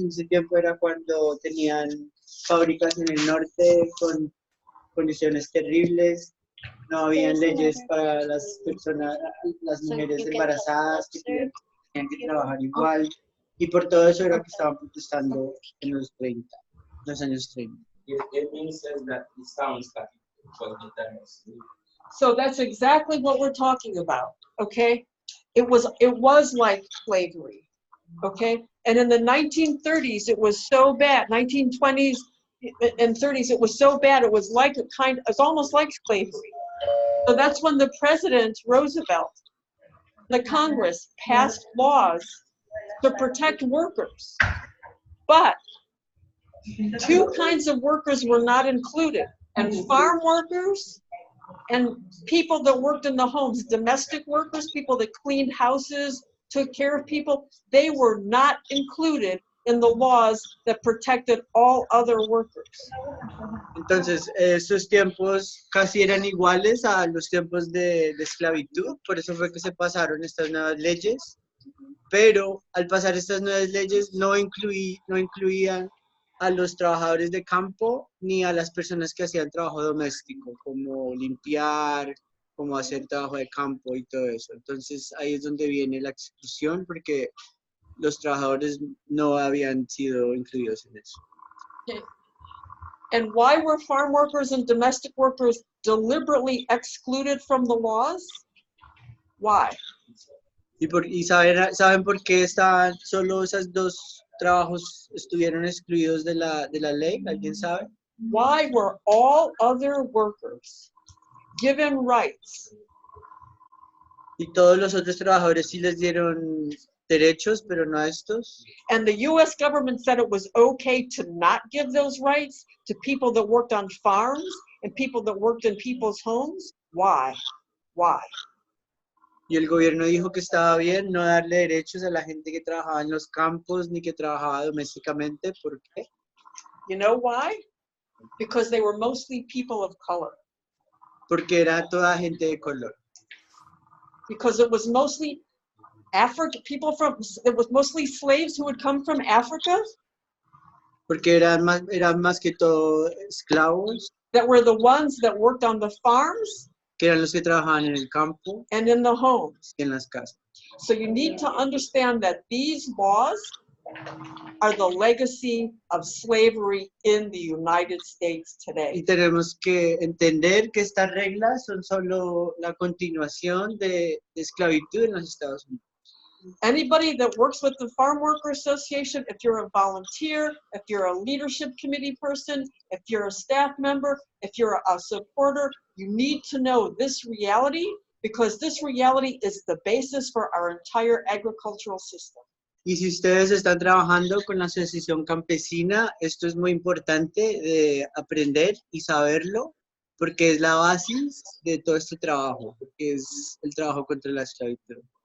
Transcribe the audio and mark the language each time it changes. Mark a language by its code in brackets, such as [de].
[es] En ese tiempo era cuando tenían fábricas en el norte con condiciones terribles. No habían leyes para las personas, las mujeres embarazadas que tenían que trabajar igual. Y por todo eso era que estaban protestando en los años 30. [en] It means that it sounds like it was the time of slavery. So that's exactly what we're talking about, okay? It was like slavery, okay? And in the 1930s, it was so bad. 1920s and 30s, it was so bad. It was like it's almost like slavery. So that's when the President Roosevelt, the Congress passed laws to protect workers. But two kinds of workers were not included, and farm workers and people that worked in the homes, domestic workers, people that cleaned houses, took care of people, they were not included in the laws that protected all other workers. [es] Entonces, estos tiempos casi eran iguales a los tiempos de esclavitud, por eso fue que se pasaron estas nuevas leyes, pero al pasar estas nuevas leyes no incluían a los trabajadores de campo ni a las personas que hacían trabajo doméstico, como limpiar, como hacer trabajo de campo y todo eso. Entonces ahí es donde viene la exclusión, porque los trabajadores no habían sido incluidos en eso. [en] Okay. And why were farm workers and domestic workers deliberately excluded from the laws? Why? [es] ¿Y saben por qué estaban solo esos dos trabajos estuvieron excluidos de la ley? ¿Alguien sabe? [en] Why were all other workers given rights? [es] Y todos los otros trabajadores sí les dieron derechos, pero no a estos. [en] And the U.S. government said it was okay to not give those rights to people that worked on farms and people that worked in people's homes. Why? Why? [es] Y el gobierno dijo que estaba bien no darle derechos a la gente que trabajaba en los campos ni que trabajaba domésticamente. ¿Por qué? [en] You know why? Because they were mostly people of color. [es] Porque era toda gente de color. [en] Because it was mostly it was mostly slaves who would come from Africa. [es] Porque eran más que todo esclavos. [en] That were the ones that worked on the farms. [es] Que eran los que trabajaban en el campo. [en] And in the homes. [es] Y en las casas. [en] So you need to understand that these laws are the legacy of slavery in the United States [es] Y [en] today. [es] tenemos que entender que estas reglas son solo la continuación de esclavitud en los Estados Unidos. [en] Anybody that works with the Farm Worker Association, if you're a volunteer, if you're a leadership committee person, if you're a staff member, if you're a supporter, you need to know this reality, because this reality is the basis for our entire agricultural system. [es] Y si ustedes están trabajando con la Asociación Campesina, esto es muy importante de aprender y saberlo, porque es la base de todo este trabajo, porque es el trabajo contra la esclavitud.